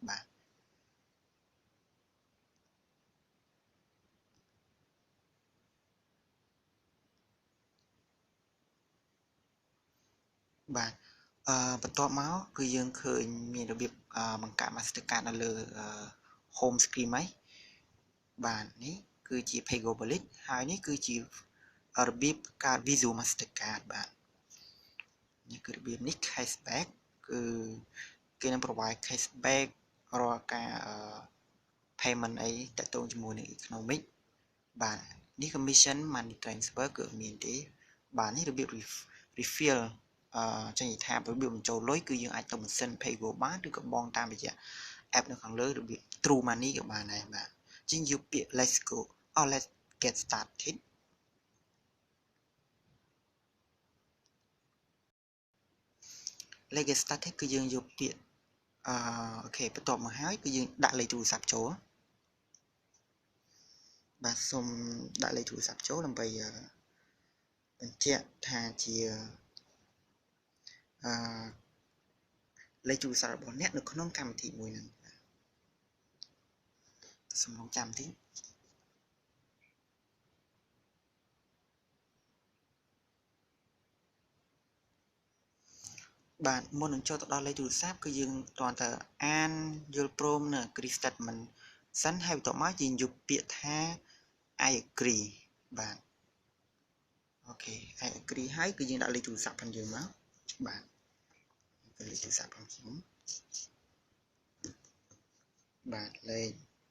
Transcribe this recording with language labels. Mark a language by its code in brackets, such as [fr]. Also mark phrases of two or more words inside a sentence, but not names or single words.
[km] បាទបន្ទាប់មកគឺយើងឃើញមានរបៀបបង្កើត master card នៅលើ [en] home screen [km] ហ្នឹងបាទនេះគឺជា Paygo-Wallet ហើយនេះគឺជា របៀបការ Visual Mastercard បាទនេះគឺរបៀបនេះ cashback គឺគេនឹង [en] provide cashback [km] រាល់ ការpayment អីតាក់ទងជាមួយនឹង economic បាទនេះ [en] commission money transfer [km] គឺមានទេបាទនេះរបៀប refill ចេញថារបៀបបញ្ចូលលុយគឺយើងអាចទៅម៉ាស៊ីន Paygo បានឬក៏បងតាមរយៈ app នៅខាងលើរបៀប True Money ក៏បានដែរបាទជាងយកពាក្យ [en] let's go let's get started let's get started [km] គឺយើងយកពាក្យអូខេបន្ទាប់មកហើយគឺយើងដាក់លេខទូរស័ព្ទចូលបាទសូមដាក់លេខទូរស័ព្ទចូលដើម្បីបញ្ជាក់ថាជា លេខទូរស័ព្ទរបស់អ្នកនៅក្នុងកម្មវិធីមួយហ្នឹងសូមរងចាំតិចបាទ មុននឹងចូលទៅដល់លេខទូរស័ព្ទគឺយើងគ្រាន់តែអានយល់ព្រមនៅ [en] agree statement [km] សិនហើយបន្ទាប់មកយើងយកពាក្យថា [en] I agree [km] បាទអូខេ [en] I agree [km] ហើយគឺយើងដាក់លេខទូរស័ព្ទផងយើងមកបាទលេខទូរស័ព្ទផងខ្ញុំបាទលេខ